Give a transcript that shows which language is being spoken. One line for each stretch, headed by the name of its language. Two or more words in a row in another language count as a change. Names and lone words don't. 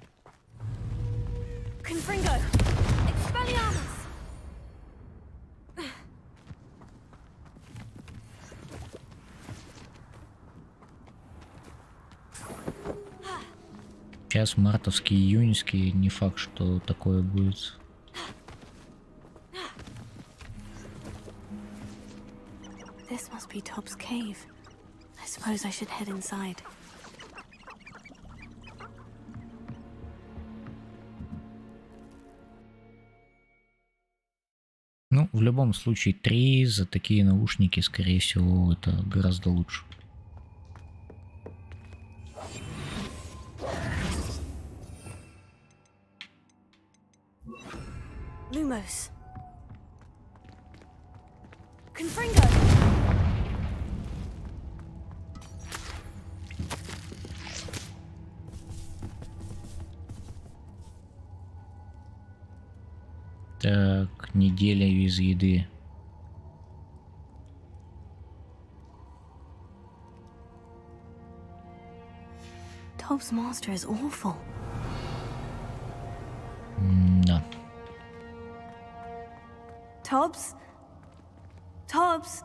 Russian: Сейчас мартовские, июньские, не факт, что такое будет.
English: This must be Top's cave. I suppose I should head inside.
Russian: Ну, в любом случае, 3 за такие наушники, скорее всего, это гораздо лучше. Lumos. Confringo. Так, неделя без еды.
English: Top's master is awful.
Russian: Да.
English: Tobbs? Tobbs?